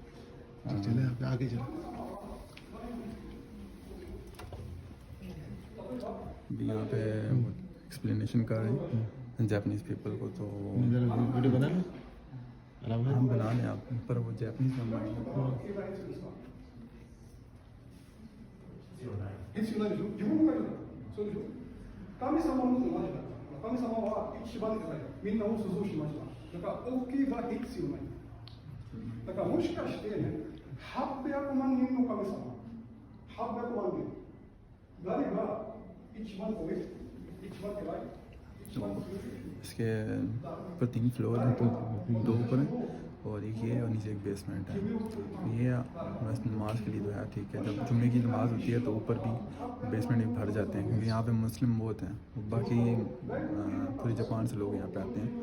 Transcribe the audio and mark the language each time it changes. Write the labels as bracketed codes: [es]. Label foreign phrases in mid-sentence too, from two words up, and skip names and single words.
[ur] چلیں آپ آگے چلیں. یہاں پہ ایکسپلینیشن کر رہے ہیں [en] Japanese people [ur] کو. تو ویڈیو بنا لیں. ہم بنا لیں آپ پر، وہ جاپنیز میں بنا لیں. [ja] 必要ないでしょ、自分がいるから、そうでしょ。神様のこと何だった。神様は一番でみんなを創造しました。だから大きいが必要ない。だからもしかしてね、800万人の神様、800万人、誰が一番上、一番偉い、一番強い。 [ur] اس کے اوپر 3 فلور ہیں، 2 اوپر ہیں اور ایک یہ اور نیچے ایک بیسمنٹ ہے. یہ بس نماز کے لیے تو ہے ٹھیک ہے. جب جمعے کی نماز ہوتی ہے تو اوپر بھی بیسمنٹ بھی بھر جاتے ہیں، کیونکہ یہاں پہ مسلم بہت ہیں. باقی پورے جاپان سے لوگ یہاں پہ آتے ہیں.